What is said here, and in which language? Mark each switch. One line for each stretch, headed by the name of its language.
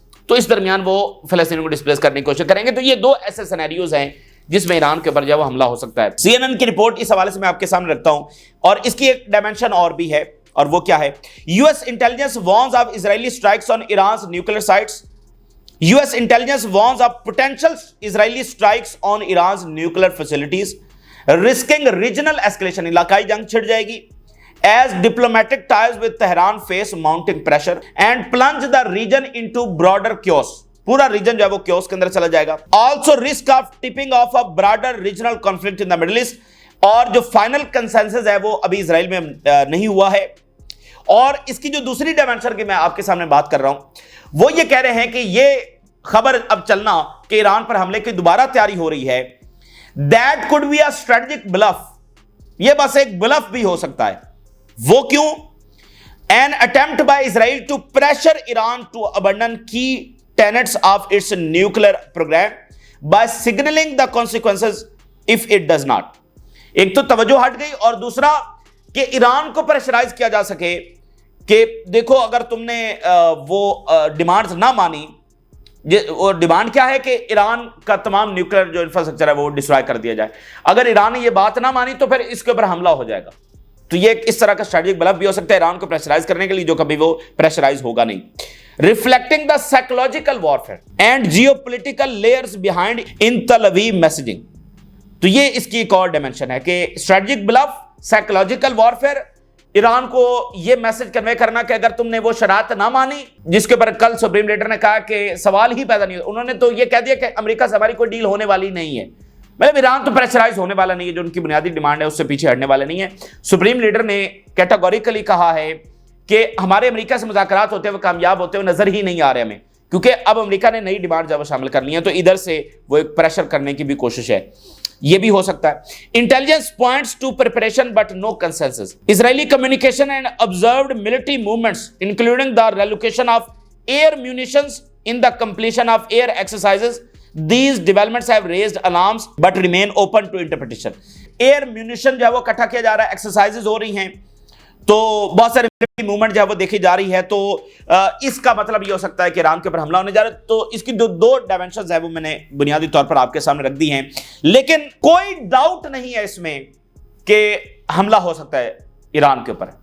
Urdu: تو اس درمیان وہ فلسطینیوں کو ڈسپلیس کرنے کی کوشش کریں گے. تو یہ 2 ایسے سینیریوز ہیں جس میں ایران کے اوپر جو ہے وہ حملہ ہو سکتا ہے. CNN کی رپورٹ اس حوالے سے میں آپ کے سامنے رکھتا ہوں, اور اس کی ایک ڈائمنشن اور بھی ہے, اور وہ کیا ہے؟
English: US intelligence warns of Israeli strikes on Iran's nuclear sites. US intelligence warns of potential Israeli strikes on Iran's nuclear facilities, risking regional escalation.
Urdu: علاقائی جنگ چھڑ جائے گی
English: as diplomatic ties with Tehran face mounting pressure and plunge the region into broader chaos.
Urdu: پورا region جو ہے وہ caves کے اندر چلا جائے گا.
English: Also risk of tipping of a broader regional conflict in the Middle East.
Urdu: اور جو فائنل کنسنسس ہے وہ ابھی اسرائیل میں نہیں ہوا ہے. اور اس کی جو دوسری ڈائمنشن کی میں آپ کے سامنے بات کر رہا ہوں وہ یہ کہہ رہے ہیں کہ یہ خبر اب چلنا کہ ایران پر حملے کی دوبارہ تیاری ہو رہی ہے,
English: That could be a strategic bluff.
Urdu: یہ بس ایک بلف بھی ہو سکتا ہے. وہ کیوں؟
English: An attempt by Israel to pressure Iran to abandon key tenets of its nuclear program by signaling the consequences if it does not.
Urdu: ایک تو توجہ ہٹ گئی اور دوسرا کہ ایران کو پریشرائز کیا جا سکے کہ دیکھو اگر تم نے وہ ڈیمانڈز نہ مانی، اور ڈیمانڈ کیا ہے کہ ایران کا تمام نیوکلیر جو انفراسٹرکچر ہے وہ ڈسٹرائے کر دیا جائے، اگر ایران نے یہ بات نہ مانی تو پھر اس کے اوپر حملہ ہو جائے گا. تو یہ اس طرح کا اسٹریٹجک بلف بھی ہو سکتا ہے ایران کو پریشرائز کرنے کے لیے، جو کبھی وہ پریشرائز ہوگا نہیں.
English: Reflecting the psychological warfare and geopolitical layers behind in Tel Aviv messaging.
Urdu: تو یہ اس کی ایک اور ڈائمینشن ہے کہ strategic bulb, psychological warfare, Iran کو یہ میسج کنوے کرنا کہ اگر تم نے وہ شرائط نہ مانی، جس کے اوپر کل سپریم لیڈر نے کہا کہ سوال ہی پیدا نہیں ہو، انہوں نے تو یہ کہہ دیا کہ امریکہ سے ہماری کوئی ڈیل ہونے والی نہیں ہے. مطلب ایران تو پریشرائز ہونے والا نہیں ہے، جو ان کی بنیادی ڈیمانڈ ہے اس سے پیچھے ہٹنے والا نہیں ہے. سپریم لیڈر نے کیٹاگوریکلی کہا ہے کہ ہمارے امریکہ سے مذاکرات ہوتے ہوئے کامیاب ہوتے ہوئے نظر ہی نہیں آ رہے ہمیں، کیونکہ اب امریکہ نے نئی ڈیمانڈ جب شامل کر لی ہیں تو ادھر سے وہ ایک پریشر کرنے کی بھی کوشش ہے. یہ بھی ہو سکتا ہے.
English: Intelligence points to preparation but no consensus. Israeli communication and observed military movements including the relocation of air munitions in the completion of air exercises. These developments have raised alarms but remain open to interpretation.
Urdu: Air munition جو ہے وہ اکٹھا کیا جا رہا ہے، exercises ہو رہی ہیں، تو بہت سارے موومنٹ جو ہے وہ دیکھی جا رہی ہے، تو اس کا مطلب یہ ہو سکتا ہے کہ ایران کے اوپر حملہ ہونے جا رہا ہے. تو اس کی دو ڈائمینشنز ہیں وہ میں نے بنیادی طور پر آپ کے سامنے رکھ دی ہیں، لیکن کوئی ڈاؤٹ نہیں ہے اس میں کہ حملہ ہو سکتا ہے ایران کے اوپر.